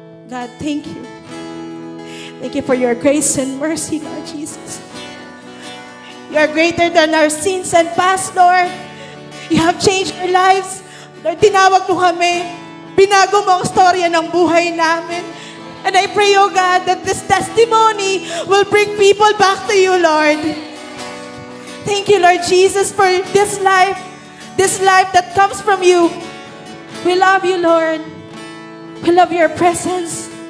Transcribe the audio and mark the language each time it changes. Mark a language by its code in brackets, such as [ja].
[en] God, thank you. Thank you for your grace and mercy, Lord Jesus. You are greater than our sins and past, Lord. You have changed our lives. [tl] Lord, tinawag mo kami. Binago mo ang storya ng buhay namin. [en] And I pray, oh God, that this testimony will bring people back to you, Lord. Thank you, Lord Jesus, for this life that comes from you. We love you, Lord. We love your presence.